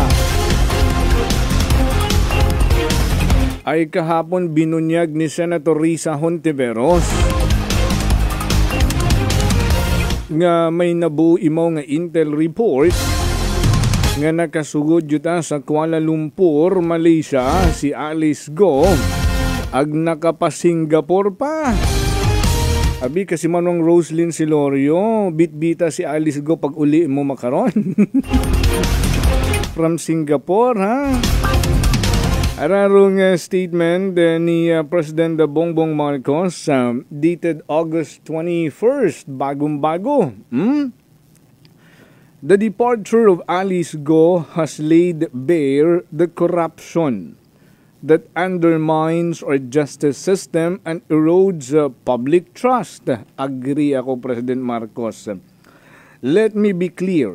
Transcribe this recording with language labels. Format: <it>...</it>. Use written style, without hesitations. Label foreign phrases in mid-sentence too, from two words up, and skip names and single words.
<akl>Ay kahapon binunyag ni Senator Risa Hontiveros nga may nabuo imaw nga</akl> <en>intel report</en> <akl>nga nakasugod yuta sa Kuala Lumpur, Malaysia si Alice Go ag nakapa-Singapore pa. Abi kasi manong Roslyn Silorio, bitbita si Alice Go pag uli mo makaron.</akl> <en>From Singapore, ha?</en> <akl>Ararong statement ni President Bongbong Marcos</akl> <en>dated August 21st,</en> <akl>bagong-bago.</akl> <en>The departure of Alice Go has laid bare the corruption that undermines our justice system and erodes public trust.</en> <akl>Agree ako, President Marcos.</akl> <en>Let me be clear.</en>